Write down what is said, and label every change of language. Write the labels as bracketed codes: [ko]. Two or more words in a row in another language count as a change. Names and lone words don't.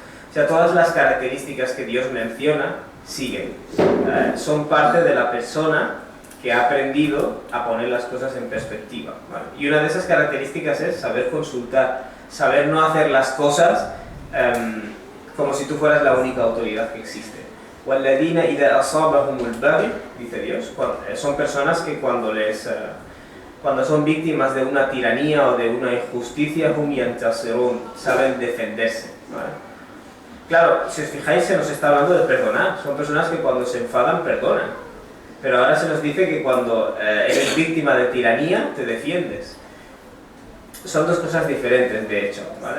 [es] O sea, todas las características que Dios menciona siguen, son parte de la persona que ha aprendido a poner las cosas en perspectiva, ¿vale? Y una de esas características es saber consultar, saber no hacer las cosas como si tú fueras la única autoridad que existe. [ar] وَالَّذِينَ إِذَا أَصَابَهُمُ الْبَغْيُ, [es] dice Dios, son personas que cuando son víctimas de una tiranía o de una injusticia, [ar] هُمْ يَنْتَصِرُونَ, [es] saben defenderse, ¿vale? Claro, si os fijáis, se nos está hablando de perdonar. Son personas que cuando se enfadan, perdonan. Pero ahora se nos dice que cuando eres víctima de tiranía, te defiendes. Son dos cosas diferentes, de hecho, ¿vale?